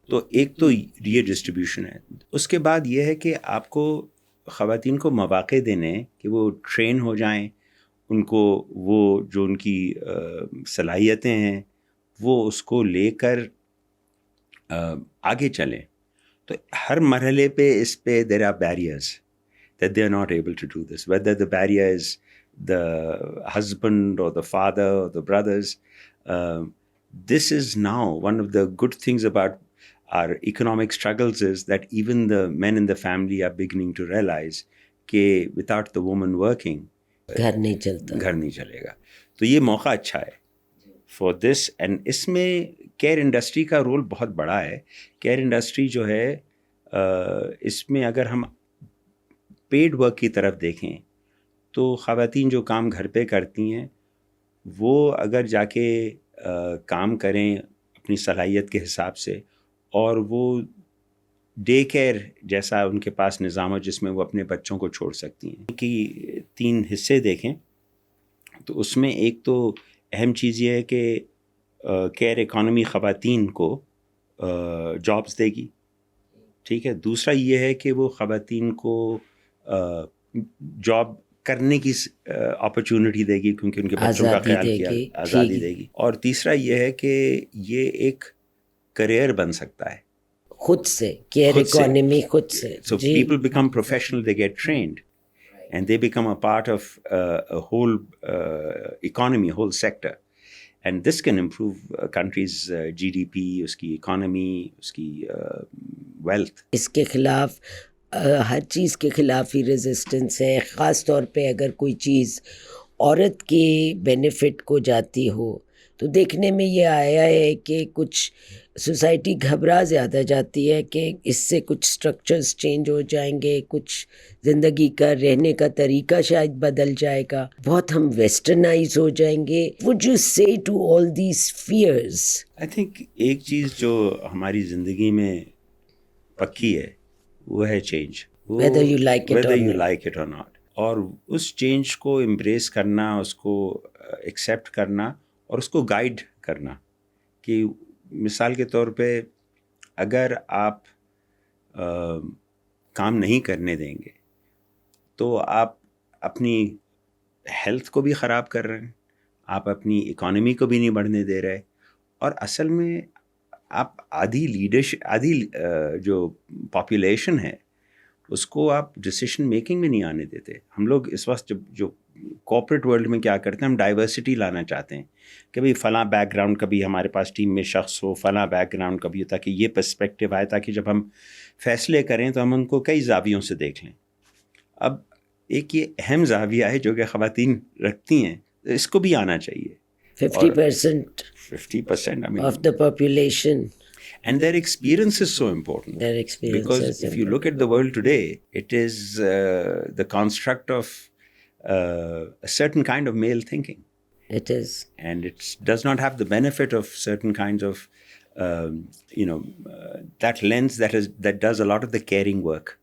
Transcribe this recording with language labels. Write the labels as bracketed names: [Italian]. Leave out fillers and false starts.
[Urdu] تو ایک تو یہ ڈسٹریبیوشن ہے. اس کے بعد یہ ہے کہ آپ کو خواتین کو مواقع دینے کہ وہ ٹرین ہو جائیں, ان کو وہ جو ان کی صلاحیتیں ہیں وہ اس کو لے کر آگے چلیں. تو ہر مرحلے پہ اس پہ [English] there are barriers that they are not able to do this, whether the barrier is the husband or the father or the brothers. This is now one of the good things about our economic struggles is that even the men in the family are beginning to realize کہ without the woman working [Urdu] گھر نہیں چلتا, گھر نہیں چلے گا. تو یہ موقع اچھا ہے [English] For this. [Urdu] اینڈ اس میں کیئر انڈسٹری کا رول بہت بڑا ہے. کیئر انڈسٹری جو ہے اس میں اگر ہم پیڈ ورک کی طرف دیکھیں تو خواتین جو کام گھر پہ کرتی ہیں وہ اگر جا کے کام کریں اپنی صلاحیت کے حساب سے, اور وہ ڈے کیئر جیسا ان کے پاس نظام ہو جس میں وہ اپنے بچوں کو چھوڑ سکتی ہیں. کہ 3 حصے دیکھیں تو اس میں ایک تو اہم چیز یہ ہے کہ کیئر اکانومی خواتین کو جابس دے گی, ٹھیک ہے. دوسرا یہ ہے کہ وہ خواتین کو جاب کرنے کی اپرچونٹی دے گی کیونکہ ان کے بچوں کا خیال کیا, آزادی دے گی. اور تیسرا یہ ہے کہ یہ ایک کریئر بن سکتا ہے خود سے, کیئر اکانومی خود سے. [English] So people become professional, they get trained and they become a part of a whole economy, whole sector. And this can improve a country's GDP, اس کی economy, اس کی wealth. [Urdu] اس کے خلاف ہر چیز کے خلاف ہی ریزسٹنس ہے, خاص طور پہ اگر کوئی چیز عورت کے بینیفٹ کو جاتی ہو. تو دیکھنے میں یہ آیا ہے کہ کچھ سوسائٹی گھبرا زیادہ جاتی ہے کہ اس سے کچھ سٹرکچرز چینج ہو جائیں گے, کچھ زندگی کا رہنے کا طریقہ شاید بدل جائے گا, بہت ہم ویسٹرنائز ہو جائیں گے. [English] Would you say to all these fears? I think [Urdu] ایک چیز جو ہماری زندگی میں پکی ہے وہ ہے change, [English] Whether you like it or not. [Urdu] اور اس چینج کو امبریس کرنا, اس کو ایکسیپٹ کرنا اور اس کو گائیڈ کرنا. کہ مثال کے طور پہ اگر آپ کام نہیں کرنے دیں گے تو آپ اپنی ہیلتھ کو بھی خراب کر رہے ہیں, آپ اپنی اکانومی کو بھی نہیں بڑھنے دے رہے, اور اصل میں آپ آدھی جو پاپولیشن ہے اس کو آپ ڈسیشن میکنگ میں نہیں آنے دیتے. ہم لوگ اس وقت جو کارپوریٹ ورلڈ میں کیا کرتے ہیں, ہم ڈائیورسٹی لانا چاہتے ہیں کہ بھئی فلاں بیک گراؤنڈ کا بھی ہمارے پاس ٹیم میں شخص ہو, فلاں بیک گراؤنڈ کا بھی ہو, تاکہ یہ پرسپیکٹیو آئے, تاکہ جب ہم فیصلے کریں تو ہم ان کو کئی زاویوں سے دیکھ لیں. اب ایک یہ اہم زاویہ ہے جو کہ خواتین رکھتی ہیں, اس کو بھی آنا چاہیے. [English] 50% 50% I mean, of the population. And their experience is so important. Their experience because is if you look at the world today, it is the construct of a certain kind of male thinking. It is. And it does not have the benefit of certain kinds of, that lens that does a lot of the caring work.